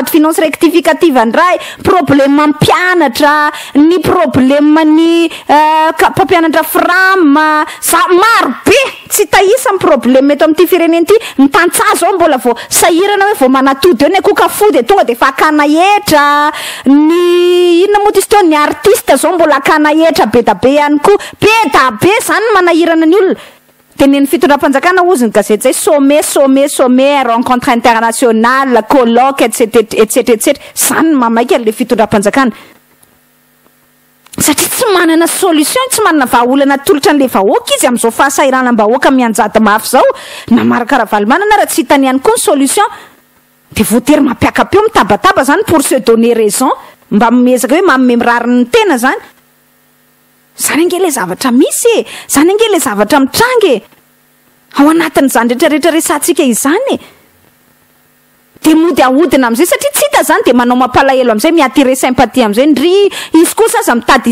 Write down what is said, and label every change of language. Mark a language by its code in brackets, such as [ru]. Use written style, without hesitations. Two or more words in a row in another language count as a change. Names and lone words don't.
[fr] de finance rectificative [mg] andray problema mpianatra ny problema ny mpampianatra frama maro be tsy tahisa ny problema eto amin'ity firenena ity ny tantsaha zao mbola vao sahirana hoe vao manatody eo ny koka de tonga de fa akana etra ny inona moa tisy teo ny artiste zao mbola akana etra be da be ihany koa be da be zany manahirana ny olona teneny fitondram-panjakana ozy ny gazety zay [fr] sommet rencontre internationale colloque etc [mg] zany mamaika le fitondram-panjakana satria tsy manana solution tsy manana vahaolana tolotra an'le vahoaka izy amin'izao fahasairanam-bahoaka mianjady mafy zao na marakaravalimanana raha tsy hitany ihany koa ny solution de voatery mampiakapeo mitabataba zany [fr] pour se donner raison [mg] mba mezaka hoe mamemirariny ny tena zany ange le zavatra misy zany ange le zavatra mitrangy ao anatin'izany rehetrarehetra resantsika izany de mody ahodina am'izay satria tsy hita zany de manao mampalahelo am'izay miattirer sympathie am'izay ndry izy kosa aza mitady